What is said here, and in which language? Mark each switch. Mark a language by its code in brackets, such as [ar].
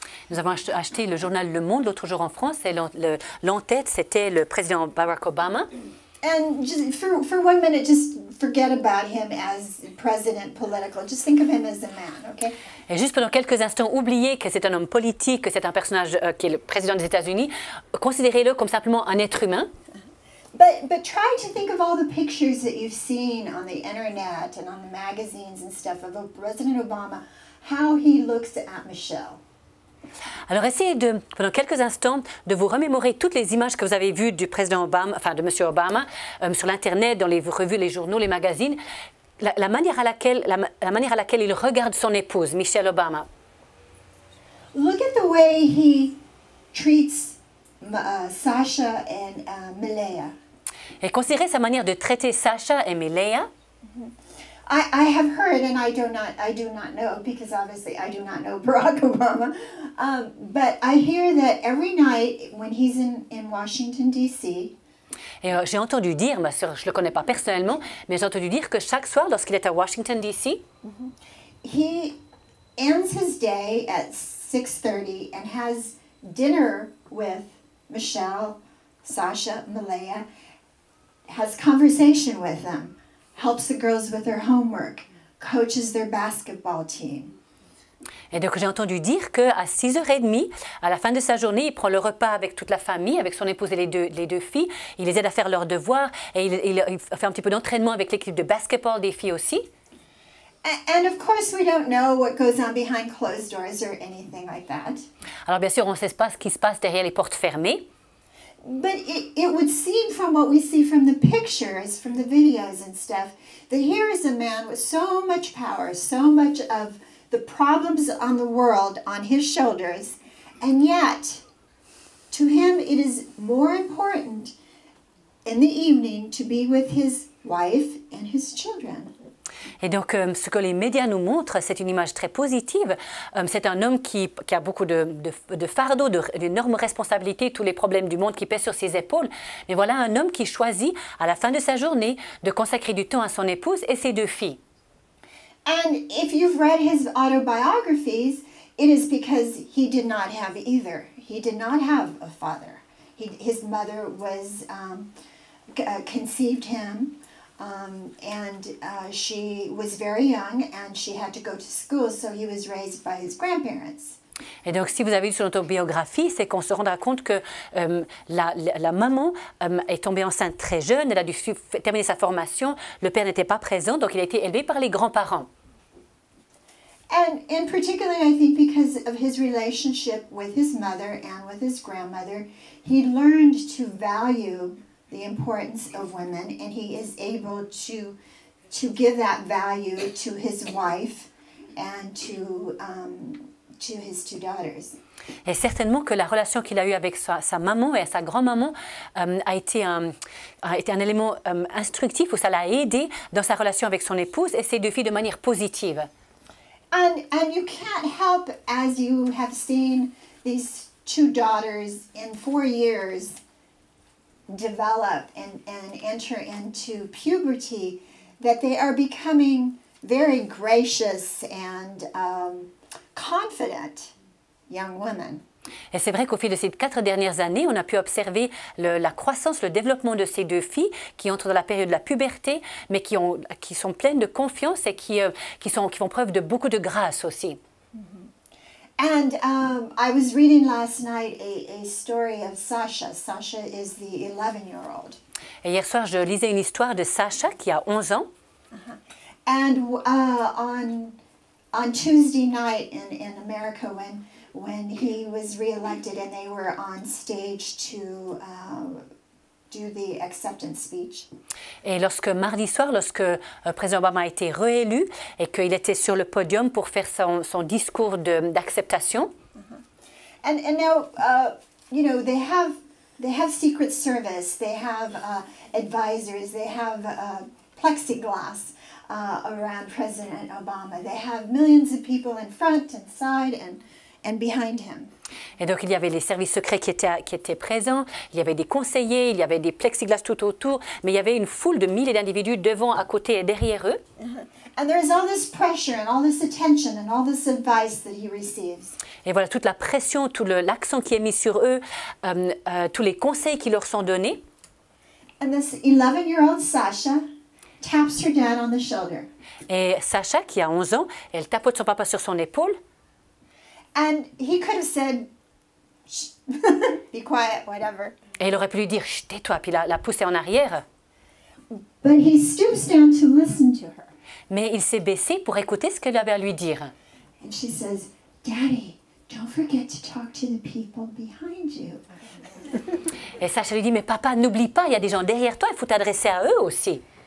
[fr] Nous avons acheté le journal Le Monde l'autre jour en France et l'en-tête, c'était le président Barack Obama. [en] And just for 1 minute, just forget about him as president political. Just think of him as a man, okay? [fr] Et juste pendant quelques instants, oubliez que c'est un homme politique, que c'est un personnage qui est le président des États-Unis. Considérez-le comme simplement un être humain. [en] But try to think of all the pictures that you've seen on the internet and on the magazines and stuff of President Obama, how he looks at Michelle. [fr] Alors essayez de, pendant quelques instants, de vous remémorer toutes les images que vous avez vues du président Obama, enfin de M. Obama, sur l'Internet, dans les revues, les journaux, les magazines, la manière à laquelle il regarde son épouse, Michelle Obama. [en] Look at the way he treats Sasha and Milea. [fr] Et considérez sa manière de traiter Sasha et Milea. [en] I have heard, and I do not know, because obviously I do not know Barack Obama, but I hear that every night when he's in Washington, D.C., [fr] Et j'ai entendu dire, je ne le connais pas personnellement, mais j'ai entendu dire que chaque soir, lorsqu'il est à Washington, D.C., [en] he ends his day at 6:30 and has dinner with Michelle, Sasha, Milea, has conversation with them, helps the girls with their homework, coaches their basketball team. [fr] Et donc j'ai entendu dire qu'à 6h30, à la fin de sa journée, il prend le repas avec toute la famille, avec son épouse et les deux filles. Il les aide à faire leurs devoirs et il fait un petit peu d'entraînement avec l'équipe de basketball des filles aussi. [en] And of course we don't know what goes on behind closed doors or anything like that. [fr] Alors bien sûr, on ne sait pas ce qui se passe derrière les portes fermées. [en] But it would seem from what we see from the pictures, from the videos and stuff, that here is a man with so much power, so much of the problems on the world on his shoulders, and yet to him it is more important in the evening to be with his wife and his children. [fr] Et donc, ce que les médias nous montrent, c'est une image très positive. C'est un homme qui a beaucoup de fardeaux, d'énormes responsabilités, tous les problèmes du monde qui pèsent sur ses épaules. Mais voilà un homme qui choisit, à la fin de sa journée, de consacrer du temps à son épouse et ses deux filles. [en] And if you've read his autobiographies, it is because he did not have either. He did not have a father. His mother was conceived him. And she was very young and she had to go to school, so he was raised by his grandparents. [fr] Et donc, si vous avez lu son autobiographie, c'est qu'on se rendra compte que la maman est tombée enceinte très jeune, elle a dû terminer sa formation, le père n'était pas présent, donc il a été élevé par les grands-parents. [en] And particularly, I think, because of his relationship with his mother and with his grandmother, he learned to value the importance of women, and he is able to give that value to his wife and to his two daughters. [fr] Et certainement que la relation qu'il a eue avec sa maman et sa grand-maman a été un élément instructif, où ça l'a aidé dans sa relation avec son épouse et ses deux filles de manière positive. [en] And you can't help, as you have seen these two daughters in 4 years develop and enter into puberty, that they are becoming very gracious and confident young women. [fr] Et c'est vrai qu'au fil de ces 4 dernières années, on a pu observer la croissance, le développement de ces deux filles qui entrent dans la période de la puberté, mais qui sont pleines de confiance et qui font preuve de beaucoup de grâce aussi. [en] And I was reading last night a story of Sasha. Sasha is the 11-year-old. [fr] Et hier soir, je lisais une histoire de Sasha qui a 11 ans. [en] And on Tuesday night in America, when he was reelected and they were on stage to do the acceptance speech. [fr] Et mardi soir, lorsque président Obama a été réélu et qu'il était sur le podium pour faire son discours d'acceptation. [en] And now, you know, they have Secret Service, they have advisors, they have plexiglass around President Obama. They have millions of people in front and side and behind him. [fr] Et donc il y avait les services secrets qui étaient présents, il y avait des conseillers, il y avait des plexiglas tout autour, mais il y avait une foule de milliers d'individus devant, à côté et derrière eux. [en] And there's all this pressure and all this attention and all this advice that he receives. [fr] Et voilà toute la pression, tout l'accent qui est mis sur eux, tous les conseils qui leur sont donnés. [en] And this 11-year-old Sasha taps her dad on the shoulder. [fr] Et Sasha, qui a 11 ans, elle tapote son papa sur son épaule. [en] And he could have said, shh, be quiet, whatever. [fr] Et il aurait pu lui dire, chut, tais-toi, puis la pousser en arrière. [en] But he stoops down to listen to her. [fr] Mais il s'est baissé pour écouter ce qu'elle avait à lui dire. [en] And she says, Daddy, don't forget to talk to the people behind you. [fr] Et Sacha lui dit, mais papa, n'oublie pas, il y a des gens derrière toi, il faut t'adresser à eux aussi.